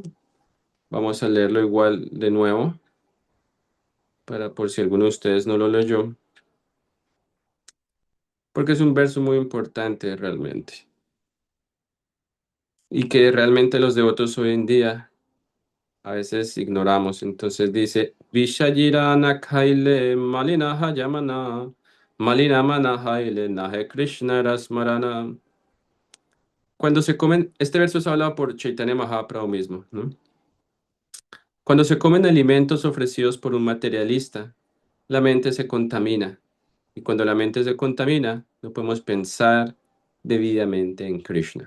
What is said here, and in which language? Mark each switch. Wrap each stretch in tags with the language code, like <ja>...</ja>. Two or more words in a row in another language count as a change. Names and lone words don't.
<es>Vamos a leerlo igual de nuevo, para por si alguno de ustedes no lo leyó, porque es un verso muy importante realmente, y que realmente los devotos hoy en día a veces ignoramos. Entonces dice,</es> <bn>বিষয়ীর অন্ন খাইলে মলিন হয় মন, মলিন মন হইলে নহে কৃষ্ণ স্মরণ.</bn> <es>Cuando se comen, este verso es hablado por Chaitanya Mahaprabhu mismo, ¿no? Cuando se comen alimentos ofrecidos por un materialista, la mente se contamina. Y cuando la mente se contamina, no podemos pensar debidamente en Krishna.</es>